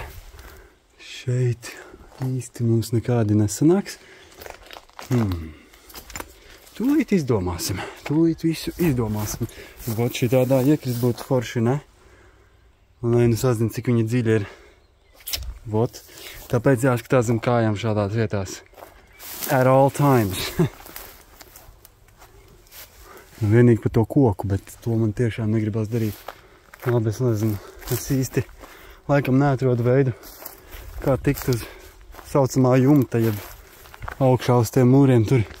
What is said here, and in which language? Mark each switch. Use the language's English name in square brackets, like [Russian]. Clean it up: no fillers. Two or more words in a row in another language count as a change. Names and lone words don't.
[Latvian] Šeit īsti mums nekādi nesanāks. Tūlīt izdomāsim. Tūlīt visu izdomāsim. Vot šī tādā iekrist būtu forši, ne? Un lai nu sazina, cik viņa dziļa ir. Vot. Tāpēc jāskatās zem kājām šādās vietās. [English] At all times. [Latvian] Nu, vienīgi par to koku, bet to man tiešām negribas darīt. Labi, es nezinu. Es īsti laikam neatrodu veidu, kā tikt uz saucamā jumta, jeb augšā uz tiem mūriem tur.